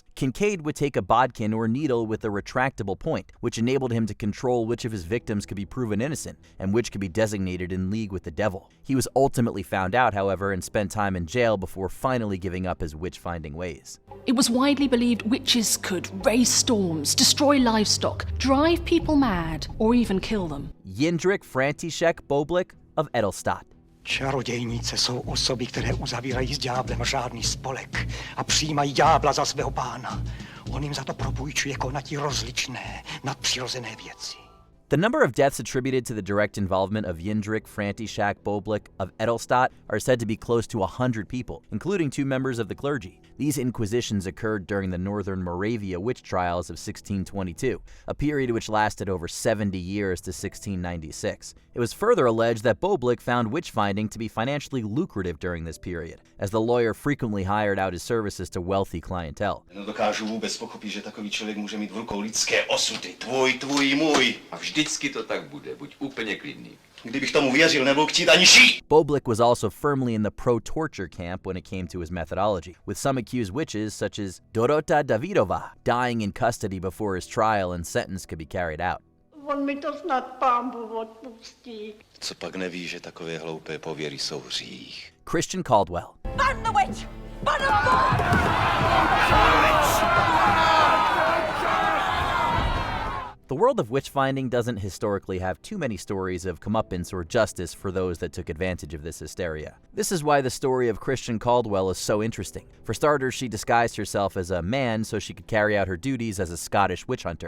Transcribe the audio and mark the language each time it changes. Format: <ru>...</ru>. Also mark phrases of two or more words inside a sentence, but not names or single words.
<en>Kincaid would take a bodkin or needle with a retractable point, which enabled him to control which of his victims could be proven innocent and which could be designated in league with the devil. He was ultimately found out, however, and spent time in jail before finally giving up his witch-finding ways. It was widely believed witches could raise storms, destroy livestock, drive people mad, or even kill them. Heinrich Kramer Boblig of Edelstadt.</en> <cs>Čarodějnice jsou osoby, které uzavírají s ďáblem řádný spolek a přijímají ďábla za svého pána. On jim za to propůjčuje konatí rozličné, nadpřirozené věci.</cs> <en>The number of deaths attributed to the direct involvement of Heinrich Kramer Boblig of Edelstadt are said to be close to 100 people, including 2 members of the clergy. These inquisitions occurred during the Northern Moravia witch trials of 1622, a period which lasted over 70 years to 1696. It was further alleged that Boblig found witch-finding to be financially lucrative during this period, as the lawyer frequently hired out his services to wealthy clientele.</en> <cs>Nedokážu vůbec pochopit, že takový člověk může mít v rukou lidské osudy. Tvůj, můj. A vždycky to tak bude. Buď úplně klidný. Kdybych tomu věřil, nebyl chtít ani šít.</cs> <en>Boblig was also firmly in the pro-torture camp when it came to his methodology, with some accused witches, such as Dorota Davidova, dying in custody before his trial and sentence could be carried out.</en> <cs>On mi to snad Pán Bůh odpustí. Co pak neví, že takové hloupé pověry jsou hřích.</cs> <en>Christian Caldwell. Burn the witch! Burn the The world of witch-finding doesn't historically have too many stories of comeuppance or justice for those that took advantage of this hysteria. This is why the story of Christian Caldwell is so interesting. For starters, she disguised herself as a man so she could carry out her duties as a Scottish witch hunter.</en>